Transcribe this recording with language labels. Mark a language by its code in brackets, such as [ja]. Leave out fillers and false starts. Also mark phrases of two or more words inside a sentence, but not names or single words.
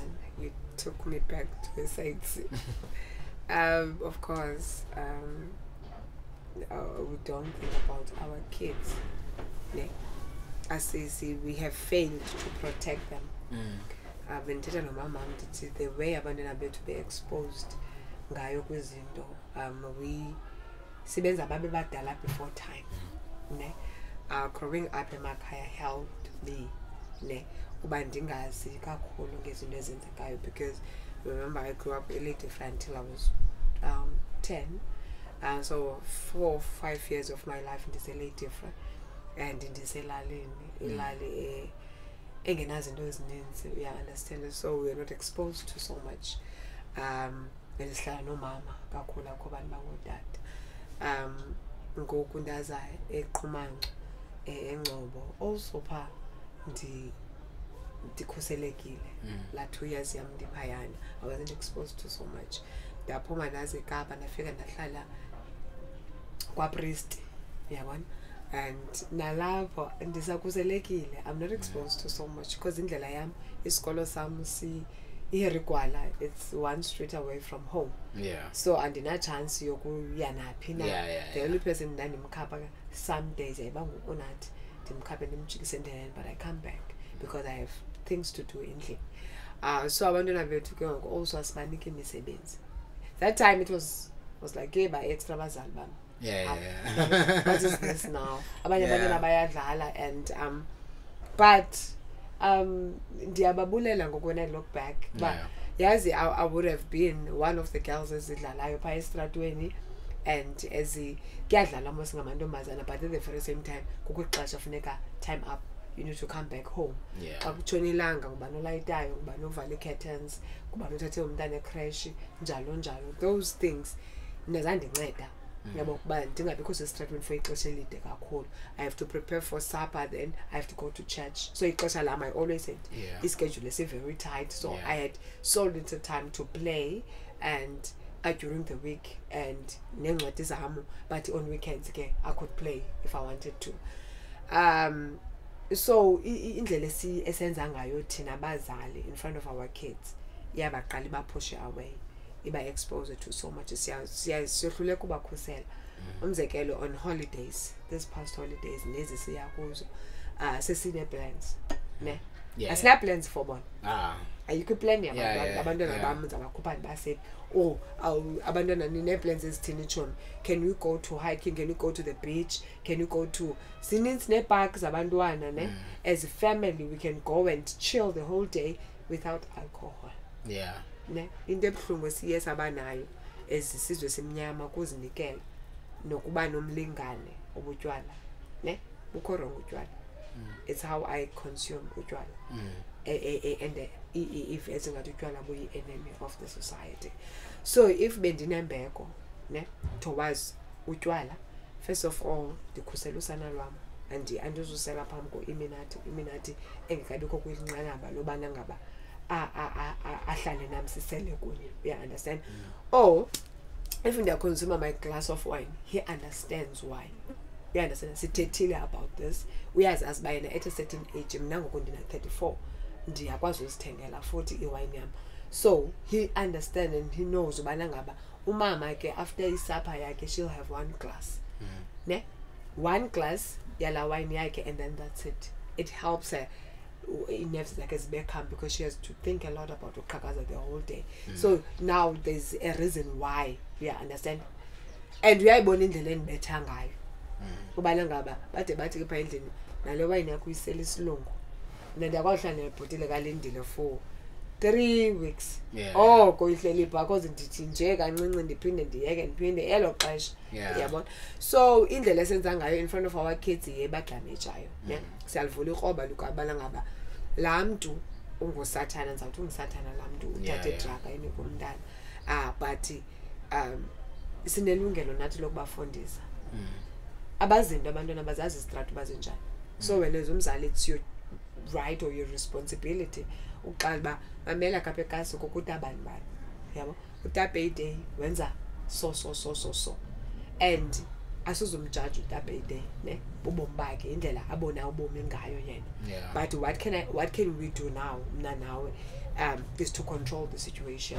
[en] You took me back to the sides. Of course, we don't think about our kids. As they see, we have failed to protect them. I've been telling my mom that the way [xh] abantwana bethu [en] be exposed [xh] ngayo kwizinto, [en] we [xh] sibenza babe badala [en] before time. Ne? Growing up emakhaya helped me. [xh] Ne? Uba ndingazi kakhulu ngezinto ezenzekayo, [en] because remember I grew up really different until I was 10. So 4 or 5 years of my life ndiselate different, and [xh] ndiselalini ilali engenazinto ezininzi, [en] you understand, so we're not exposed to so much. [xh] Besihlala nomama kakhulu akho bantu bangootata. Ngoku ndaza eQhumanqa eNgcobo also pha ndikhuselekile. La 2 years yam ndiphayana, [en] I wasn't exposed to so much. [xh] Ndaphuma ndaze eKapa ndafika ndahlala kwapriest, yabona, and nalapho ndisakhuselekile. [en] I'm not exposed to so much because [xh] indlela yam isikolo sam iherigwala, [en] it's 1 street away from home. [xh] So andina chance yokuya naphi na. [en] The only person [xh] ndandimkhapha [en] some days [xh] yayiba ngunathi, ndimkhaphe ndimjikise endleleni, [en] but I come back because I have things to do endlini. [xh] So abantwana bethu ke ngoku also asibanike imisebenzi. [en] That time it was like by extra [xh] bazali bam. [en] What is this now? [xh] Abanye abantwana bayadlala, [en] and but [xh] ndiyababulela ngoku [en] when I look back. But yazi I would have been one of the girls [xh] ezidlalayo pha estratweni, [en] and [xh] kuyadlala mos ngamantombazana, [en] but at the very same time [xh] kukho ixesha funeka [en] time up, you need to come back home. [xh] Xa kutshona ilanga ngubani olayitayo, ngubani ovala ii-curtains, ngubani othathe umntana ecrash, njalo njalo. [en] Those things [xh] nezandinceda yabo kuba ndingabikho sesitratweni for ixesha elide kakhulu. [en] I have to prepare for supper, then I have to go to church. So [xh] ixesha lam, [en] I always said ischedule is very tight, so I had so little time to play and during the week and [xh] neencwadi zam, [en] but on weekends ke I could play if I wanted to. So [xh] indlela esenza ngayo thina abazali [en] in front of our kids [xh] iyabaqala ibapushe [en] away, iba expose to so much. [xh] Siyahluleka ubakhusela. Umzekelo, [en] on holidays, this past holidays [xh] nezi siya kuzo, sesine [en] plans [xh] ne, asina [en] plans for bona. [xh] Ayikho plan abantwana bam zabakhupha ndibasephi. Abantwana nine plans ezithini tshomi. [en] Can we go to hiking? Can we go to the beach? Can we go to [xh] sinintsi neparks zabantwana ne? [en] As a family we can go and chill the whole day without alcohol. [xh] Ne, into ebuhlungu siye sabanayo ezisizwe simnyama kuzinikela nokuba nomlingane obutywala ne, bukho wrong utywala. [en] It's how I consume utywala. And if [xh] ezingathi utywala buyi [en] enemy of the society. [xh] So if bendinembeko ne towards utywala, [en] first of all [xh] ndikhusela usana lwam, andizusela phambi ko-iminathi engekabikho kwinqanaba lobana ngaba ahlale nami sisele kunye. [en] You understand? Or if they consume my glass of wine, he understands why. You understand? Sithethile about this. [xh] Uyazazi bayena [en] at a certain age, [xh] mna ngoku ndina 34, ndiyakwazi uzithengela futhi iwine yam. [en] So he understands and he knows [xh] ubana ngaba umama ke [en] after [xh] isapha yakhe [en] she'll have 1 glass. Ne? 1 glass yala wine yakhe, and then that's it. It helps her nerves like as become, because she has to think a lot about Qhakaza the whole day. So now there's a reason why. You understand? And we are born in the land [xh] betha ngayo. Ubana ngaba bade bathi ke pha endlini nale wine yakho uyisela isilungu. Ndiyakwahlala nebhotile kalindile for 3 weeks. Koyihleli pha because ndithi nje kancinci ndiphinde ndiyeke ndiphinde elo xesha. [en] Yabona? So [xh] indlela esenza ngayo [en] in front of our kids yebadamageayo. [xh] Siyalivula ikroba lukabana ngaba laa mntu ungusathana, ndizawuthi ungusathana laa mntu uthathe idraga enika umntana. But sinelungelo nathi lokubafundisa. Abazinto abantwana bazazi istrato bazinjani. [en] So when as [xh] umzali, [en] it's your right or your responsibility [xh] uqala ba mamela kapha ekasi kokuthi abani bani, yabo, utape day wenza [en] so and [xh] asuzumjudge utape day ne ubomi bakhe indlela abona ubomi ngayo yena. [en] But what can we do now [xh] mna nawe [en] is to control the situation.